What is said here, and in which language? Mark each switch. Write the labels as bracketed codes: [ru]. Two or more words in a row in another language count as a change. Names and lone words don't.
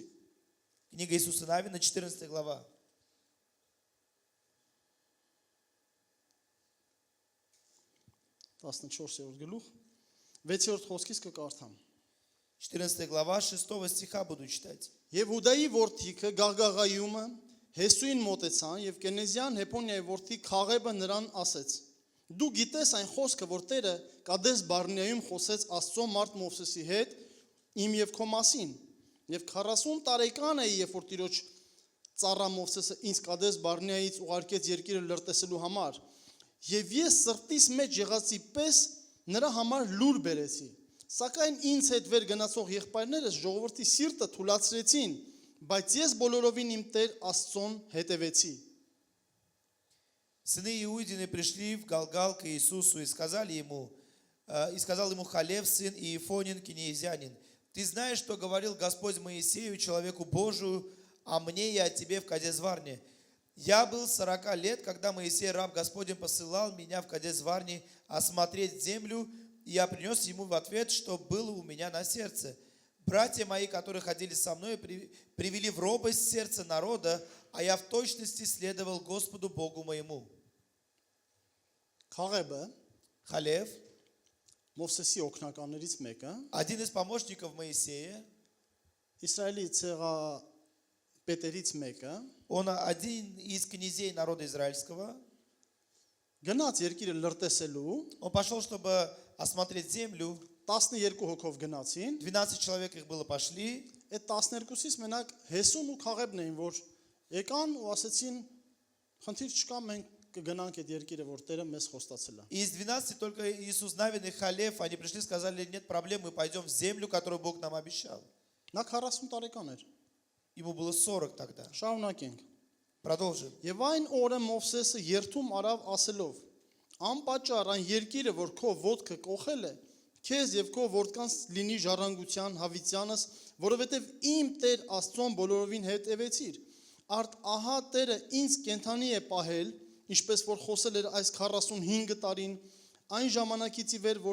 [ru] Книга Иисуса Навина, 14 глава. [hy] 14-րդ գլուխ 6-րդ խոսքից կկարդամ։ [ru] 14 глава, 6 стиха буду читать. [hy] Եվ Հուդայի որդիքը Գաղգաղայումը Հեսուին մոտեցան եւ Կենեզյան Հեպոնիայի որդի Քաղեբը նրան ասեց. Դու գիտես այն խոսքը, որ Տերը Կադես Բարնեայում խոսեց Աստծո մարդ Մովսեսի հետ իմ եւ քո մասին։ Եվ 40 տարեկան էի, երբ որ Տիրոջ ծառա Մովսեսը ինձ Կադես Բարնեայից ուղարկեց երկիրը լրտեսելու համար։ Եվ ես սրտիս մեջ եղածի պես նրա համար լուր բերեցի։ Սակայն ինձ հետ վեր գնացող եղբայրներս ժողովրդի սիրտը թուլացրեցին, բայց ես բոլորովին իմ Տեր Աստծուն հետևեցի։ [ru] Сыны Иудины пришли в Галгал к Иисусу и сказал ему Халев, сын Иефонин, кинеязянин, ты знаешь, что говорил Господь Моисею, человеку Божию, а мне и о тебе в Кадес-Варне. Я был 40 лет, когда Моисей, раб Господень, посылал меня в Кадес-Варне осмотреть землю, и я принес ему в ответ, что было у меня на сердце. Братья мои, которые ходили со мной, привели в робость сердце народа, а я в точности следовал Господу Богу моему. [hy] Քաղեբը [ru] Халев, [hy] Մովսեսի օգնականներից մեկը, [ru] один из помощников Моисея, [hy] Իսրայելի ցեղապետերից մեկը, [ru] он один из князей народа израильского, [hy] գնաց երկիրը լրտեսելու, [ru] он пошел, чтобы осмотреть землю, [hy] 12 հոգով գնացին, [ru] 12 человек их было пошли, [hy] այդ 12-ից մենակ Հեսուն ու Քաղեբն էին, որ եկան ու ասեցին, խնդիր չկա, մենք կգնանք այդ երկիրը, որ Տերը մեզ խոստացել է։ [ru] и из 12 только Иисус Навин и Халев, они пришли и сказали, нет проблем, мы пойдем в землю, которую Бог нам обещал. [hy] Նա 40 տարեկան էր։ [ru] Ему было 40 тогда. [hy] Շարունակենք։ [ru] Продолжим. [hy] Եվ այն օրը Մովսեսը երթում արավ ասելով. Անպատճառ այն երկիրը, որ քո ոտքը կողել է, քեզ եւ քո որդկանց լինի ժառանգության հավիտյանս, որովհետեւ իմ Տեր Աստծոն բոլորովին հետևեցիր։ Արդ ահա Տերը ինձ կենթանի է պահել, ինչպես որ խոսել էր այս 45 տարին, այն ժամանակից ի վեր,